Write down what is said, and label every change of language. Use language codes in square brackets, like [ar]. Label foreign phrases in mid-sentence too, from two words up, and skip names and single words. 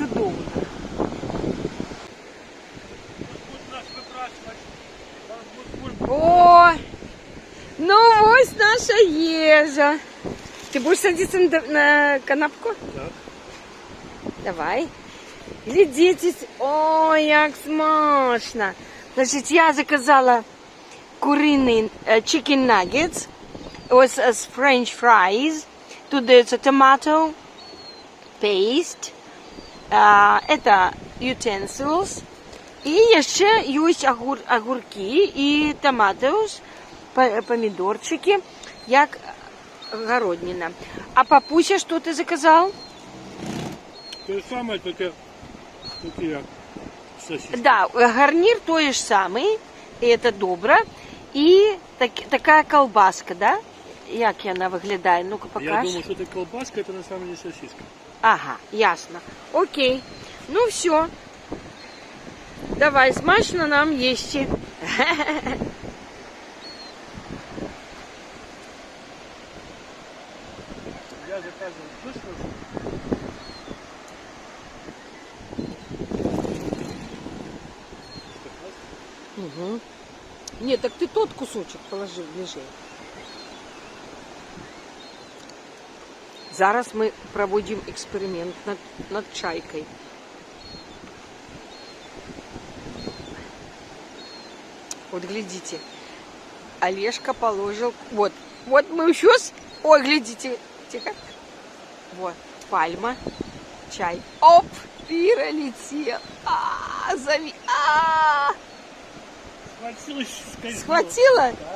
[uk] О, ну ось наша ежа. [ru] Ты будешь садиться на канапку? Да. Давай. Глядите. [uk] Ой, як смачно. Значить, я заказала куриний [en] chicken nuggets [uk] ось з [en] french fries. [ru] тут дается [en] tomato paste, [ru] это utensils, [uk] і ще є огурки і tomatoes, помідорчики, як городнина. А папуся, що ти заказав? [ru] То же самое, только як сосиски. [uk] Да, гарнір той ж самий, і це добре. І така колбаска, да? Як вона виглядає? [ru] Ну-ка, покаж. Я думаю, что это колбаска, это на самом деле сосиска. Ага, ясно. Окей. Ну все. [uk] Давай, смачно нам їсти. [ru] Я заказывал слышал? Угу. Нет, так ты тот кусочек положи ближе. [uk] Зараз ми проводимо експеримент над чайкой. [ru] Вот глядите, Олежка положил, вот мы сейчас, ой, глядите, тихо, вот, пальма, чай, оп, перелетел, схватила?